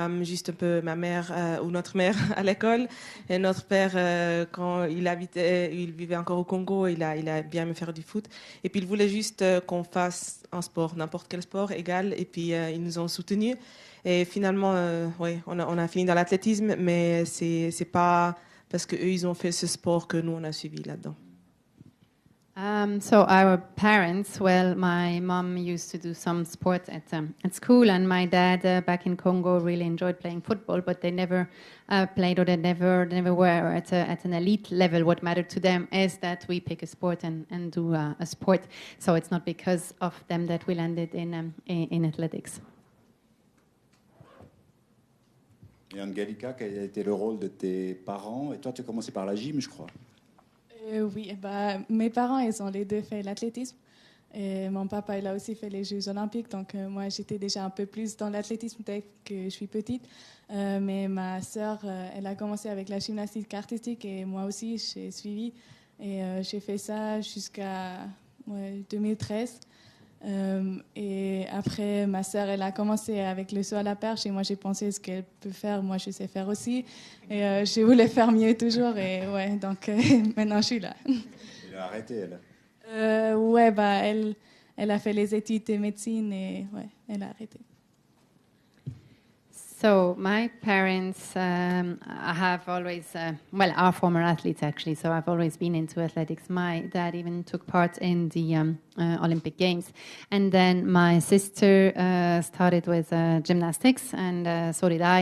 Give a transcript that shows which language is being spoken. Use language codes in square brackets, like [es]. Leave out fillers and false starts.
[fr] Juste un peu ma mère ou notre mère à l'école. Et notre père, quand il vivait encore au Congo, il a bien aimé faire du foot. Et puis il voulait juste qu'on fasse un sport, n'importe quel sport, égal. Et puis ils nous ont soutenus. Et finalement, on a fini dans l'athlétisme, mais c'est pas parce qu'eux, ils ont fait ce sport que nous, on a suivi là-dedans. [en] So our parents, well, my mom used to do some sport at school, and my dad back in Congo really enjoyed playing football, but they never played, or they never were at an elite level. What mattered to them is that we pick a sport and do a sport. So it's not because of them that we landed in athletics. [fr] Et Angelica, quel a été le rôle de tes parents? Et toi, tu as commencé par la gym, je crois. Oui, bah, mes parents, ils ont les deux fait l'athlétisme. Et mon papa, il a aussi fait les Jeux Olympiques. Donc, moi, j'étais déjà un peu plus dans l'athlétisme dès que je suis petite. Mais ma sœur, elle a commencé avec la gymnastique artistique et moi aussi, j'ai suivi. Et j'ai fait ça jusqu'à 2013. Et après, ma sœur, elle a commencé avec le saut à la perche et moi, j'ai pensé ce qu'elle peut faire, moi, je sais faire aussi. Et je voulais faire mieux toujours. Et ouais, donc maintenant, je suis là. Elle a arrêté, elle. Ouais, bah, elle a fait les études de médecine et ouais, elle a arrêté. [en] So my parents have always, are former athletes actually, so I've always been into athletics. My dad even took part in the Olympic Games. And then my sister started with gymnastics, and so did I.